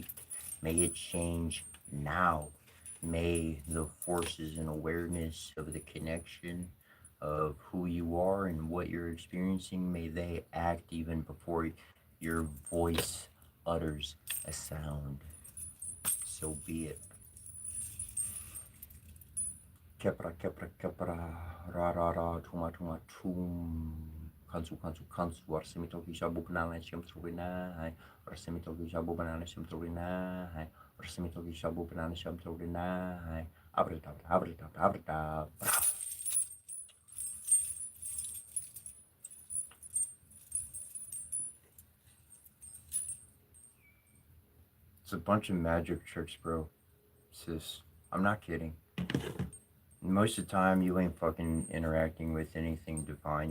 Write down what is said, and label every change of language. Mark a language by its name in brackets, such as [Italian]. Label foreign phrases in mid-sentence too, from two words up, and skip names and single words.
[English] May it change now. May the forces and awareness of the connection of who you are and what you're experiencing, may they act even before your voice utters a sound. So be it. Kepra, kepra, kepra, ra, ra, ra, tuma, tuma, tum. Kansu, kansu, kansu, arsemitoki shabu banana shim throwina, arsemitoki shabu banana shim throwina, arsemitoki shabu banana shim throwina, abrita, abrita, abrita. It's a bunch of magic tricks, bro. Sis, I'm not kidding. Most of the time, you ain't fucking interacting with anything divine.